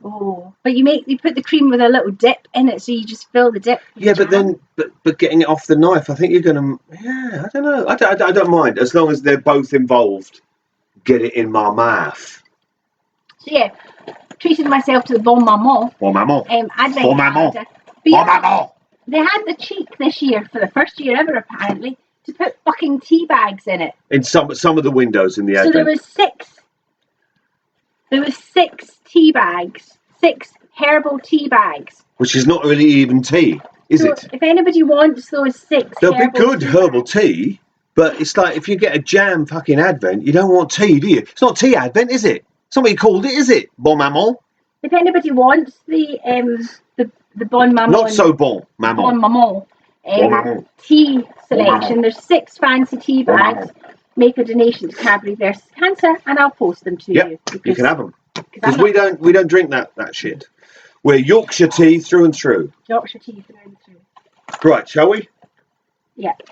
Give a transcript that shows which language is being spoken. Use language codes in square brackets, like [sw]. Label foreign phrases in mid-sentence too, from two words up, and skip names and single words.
[en] Oh, but you put the cream with a little dip in it, so you just fill the dip. Yeah, but then getting it off the knife, I think you're going to. Yeah, I don't know. I don't mind as long as they're both involved. Get it in my mouth. So yeah, treated myself to the bon maman. Bon maman. Bon maman. Bon maman. They had the cheek this year, for the first year ever apparently, to put fucking tea bags in it. In some of the windows in the advent. So there was six tea bags, 6 herbal tea bags. Which is not really even tea, is it? If anybody wants those 6 they'll be good herbal tea, but it's like if you get a jam fucking advent, you don't want tea, do you? It's not tea advent, is it? Somebody called it, is it? Bon maman. If anybody wants the bon maman. Not so bon maman. Bon maman. Tea selection. There's 6 fancy tea bags. Make a donation to Cadbury versus Cancer, and I'll post them to you. You can have them. Because we don't drink that shit. We're Yorkshire tea through and through. Yorkshire tea through and through. Right, shall we? Yeah.